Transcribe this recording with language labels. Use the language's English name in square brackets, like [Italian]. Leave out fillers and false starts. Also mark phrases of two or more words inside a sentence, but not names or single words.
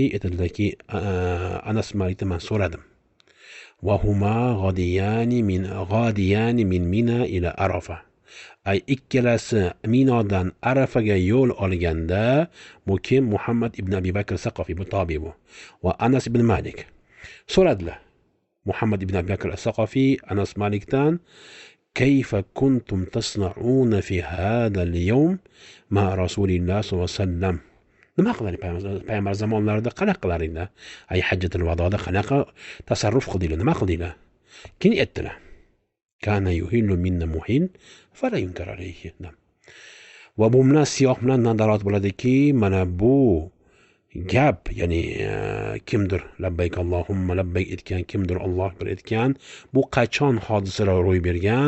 [Uzbek] Aytadilarki, Anas Malikdan men so'radim. [Arabic] وهما غاديان من منى إلى عرفة. [Uzbek] Ay ikkalasi Minodan Arafaga yo'l olganda, bu kim? Muhammad ibn Abi Bakr as-Saqafi, bu tobi bu. Va Anas ibn Malik so'radilar. Muhammad ibn Abi Bakr as-Saqafi Anas Malikdan: [Arabic] كيف كنتم تصنعون في هذا اليوم مع رسول الله صلى الله عليه وسلم. [Uzbek] nima qiladi payg'ambar zamonlarida, qanaqa qilardinglar? Ay hajjatul vadoda qanaqa tasarruf qildinglar, nima qildinglar? Keyin aytdilar: [Arabic] كان يهل منا المهل فلا ينكر عليه. [Uzbek] Va bu bilan siyoq bilan dalolat bo'ladiki, mana bu gap, ya'ni kimdir [Arabic] لبيك اللهم لبيك [Uzbek] aytgan, kimdir Alloh akbar aytgan, bu qachon hodisalar ro'y bergan?